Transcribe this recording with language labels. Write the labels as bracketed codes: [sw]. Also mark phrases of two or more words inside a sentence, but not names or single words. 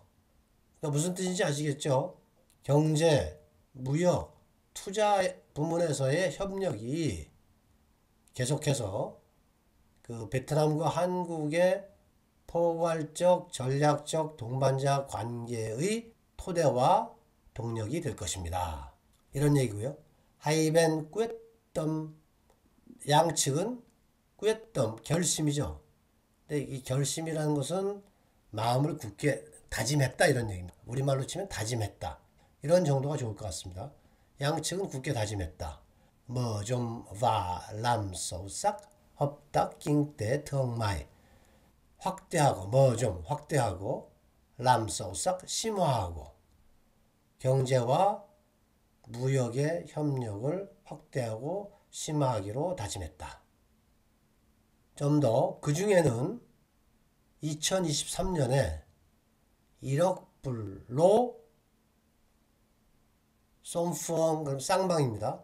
[ko] 그러니까 무슨 뜻인지 아시겠죠? 경제, 무역, 투자 부문에서의 협력이 계속해서 그 베트남과 한국의 포괄적, 전략적, 동반자 관계의 토대와 동력이 될 것입니다. 이런 얘기고요. [vi] hai bên quyết tâm [ko] 양측은 [vi] quyết tâm [ko] 결심이죠. 근데 이 결심이라는 것은 마음을 굳게 다짐했다 이런 얘기입니다. 우리말로 치면 다짐했다. 이런 정도가 좋을 것 같습니다. 양측은 굳게 다짐했다. 뭐 좀 [vi] và làm sâu sắc hợp tác kinh tế thương mại [ko] 확대하고 뭐 좀 확대하고 [vi] làm sâu sắc [ko] 심화하고 경제와 무역의 협력을 확대하고 심화하기로 다짐했다. 좀 더 그 중에는 2023년에 1억 불로 솜푸엉 그럼 쌍방입니다.